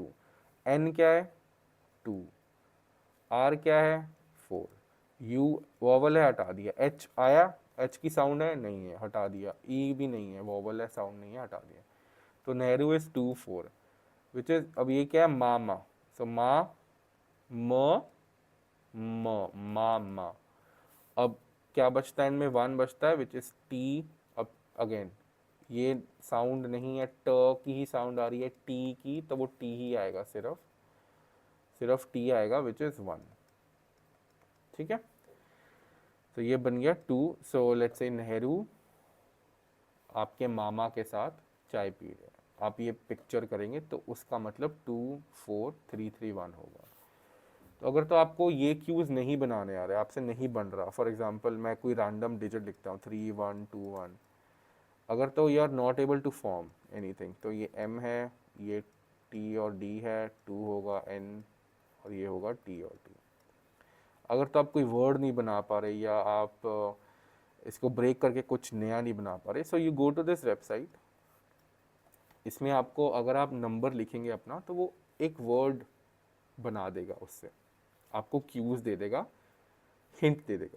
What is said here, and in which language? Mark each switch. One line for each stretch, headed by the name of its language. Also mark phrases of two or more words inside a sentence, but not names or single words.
Hindi: एन क्या है, 2. आर क्या है, 4. यू वॉवल है, हटा दिया. एच आया, एच की साउंड है, नहीं है, हटा दिया. ई भी नहीं है, वॉवल है, साउंड नहीं है, हटा दिया. तो नेहरू
English: is 2 4, which is,
Hindi: अब ये क्या है, मामा. सो मा म म मा मा. अब क्या बचता है, इनमें 1 बचता है
English: which is T.
Hindi: अब अगेन ये साउंड नहीं है, ट की ही साउंड आ रही है, टी की, तो वो टी ही आएगा, सिर्फ सिर्फ टी आएगा
English: which is 1.
Hindi: ठीक है, तो ये बन गया 2.
English: so let's say
Hindi: नेहरू आपके मामा के साथ चाय पी रहे हैं. आप ये पिक्चर करेंगे तो उसका मतलब 2 4 3 3 1 होगा. तो अगर तो आपको ये क्यूज नहीं बनाने आ रहे, आपसे नहीं बन रहा,
English: for example
Hindi: मैं कोई
English: random digit
Hindi: लिखता हूँ 3 1 2 1, अगर तो
English: you are not able to form anything,
Hindi: तो ये M है, ये T और D है, 2 होगा, N और ये होगा टी और टी। अगर तो आप कोई वर्ड नहीं बना पा रहे या आप इसको ब्रेक करके कुछ नया नहीं बना पा रहे,
English: so you go to this website.
Hindi: इसमें आपको अगर आप नंबर लिखेंगे अपना तो वो एक वर्ड बना देगा, उससे आपको क्यूज दे देगा, हिंट दे देगा।